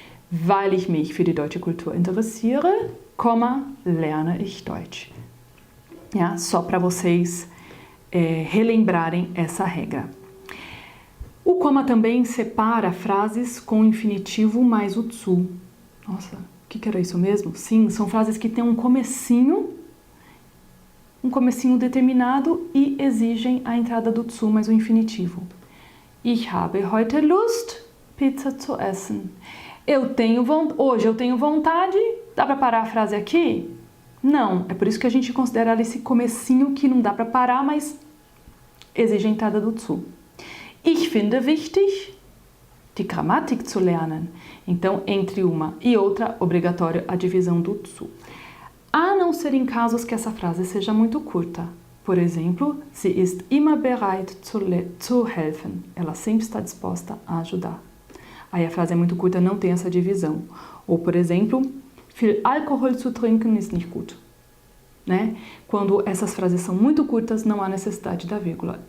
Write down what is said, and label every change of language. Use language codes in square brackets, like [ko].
[de] Weil ich mich für die deutsche Kultur interessiere, lerne ich Deutsch. [pt] Só para vocês relembrarem essa regra. O coma também separa frases com infinitivo mais o zu. Nossa, o que era isso mesmo? Sim, são frases que têm um comecinho determinado e exigem a entrada do zu mais o infinitivo. [de] Ich habe heute Lust, Pizza zu essen. [pt] Hoje eu tenho vontade. Dá para parar a frase aqui? Não, é por isso que a gente considera esse comecinho que não dá para parar, mas exige a entrada do zu. [de] Ich finde wichtig, die Grammatik zu lernen. [pt] Então, entre uma e outra, obrigatório a divisão do zu. A não ser em casos que essa frase seja muito curta. Por exemplo, [de] sie ist immer bereit zu helfen. [pt] Ela sempre está disposta a ajudar. Aí a frase é muito curta, não tem essa divisão. Ou, por exemplo, [de] viel Alkohol zu trinken ist nicht gut. [pt] Né? Quando essas frases são muito curtas, não há necessidade da vírgula.